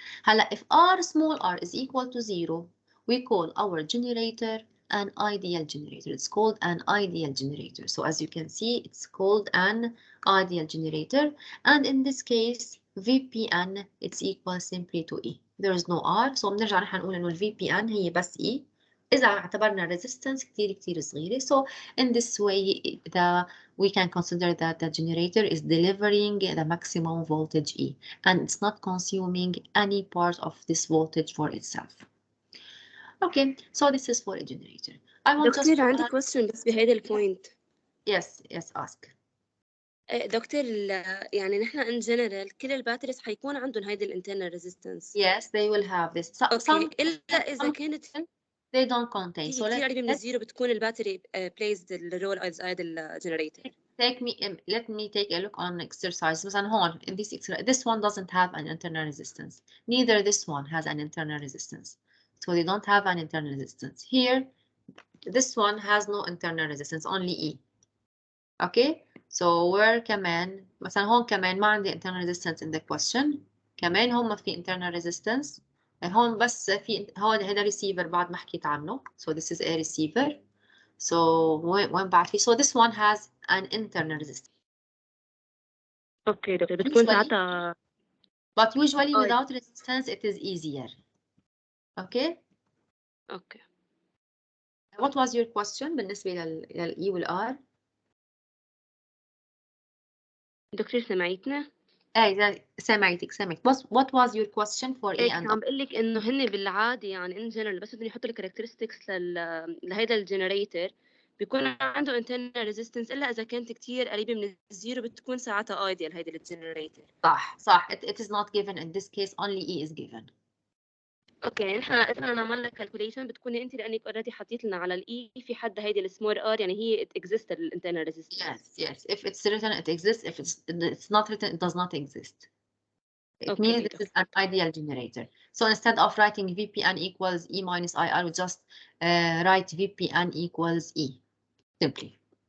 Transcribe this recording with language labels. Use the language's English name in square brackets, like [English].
[English] هلا if R small r is equal to 0, we call our generator an ideal generator. It's called an ideal generator. So as you can see, it's called an ideal generator. And in this case, VPN it's equal simply to E. There is no R. So [Arabic] بنرجع نحن نقول إنه ال VPN هي بس E. إذا اعتبرنا resistance كتير صغيرة. [English] So in this way we can consider that the generator is delivering the maximum voltage E and it's not consuming any part of this voltage for itself. Okay, so this is for a generator. I want just [Arabic] دكتور عندي question بس بهيدا البوينت. [English] Yes, ask. [Arabic] دكتور يعني نحن [English] in general [Arabic] كل الباتريز حيكون عندهم هيدي الانترنال ريزيستنس. [English] Yes, they will have this. [Arabic] اوكي إلا إذا كانت [English] they don't contain. So [Arabic] كتير قريبة من الزيرو بتكون الباتري [English] plays the role as the generator. Let me take a look on exercise. [Arabic] مثلا هون [English] in this one doesn't have an internal resistance. Neither this one has an internal resistance. So they don't have an internal resistance. Here, this one has no internal resistance, only E. Okay? So where [Arabic] كمان مثلا هون كمان ما عندي [English] internal resistance in the question. [Arabic] كمان هون ما في internal resistance. هون بس في هون هذا receiver بعد ما حكيت عنه. [English] So this is a receiver. So [Arabic] وين بعد في? [English] So this one has an internal resistance. [Arabic] اوكي دكتور بتكون ساعتها. [English] But usually without resistance it is easier. Okay? Okay. What was your question [Arabic] بالنسبة لل E وال R? دكتور سمعتنا؟ سمعتك. [English] What was your question for E and R? [Arabic] عم بقول لك إنه هن بالعادة يعني [English] in general [Arabic] بس بدهم يحطوا الكاركترستكس لهيدا الجنريتور بيكون عنده internal resistance إلا إذا كانت كتير قريبة من الزيرو بتكون ساعتها ideal هيدا الجنريتور. صح. [English] It is not given in this case. Only E is given. [Arabic] اوكي نحن اذا عملنا كالكوليشن بتكوني انت لانك اوريدي حطيت لنا على الاي في حد هيدي السمول ار يعني هي [English] it exists [Arabic] الانترنال ريزيستنس. [English] Yes. If it's written it exists. If it's not written it does not exist. It means this is an ideal generator. So instead of writing VPN equals E minus I, I would just write VPN equals E. Simply.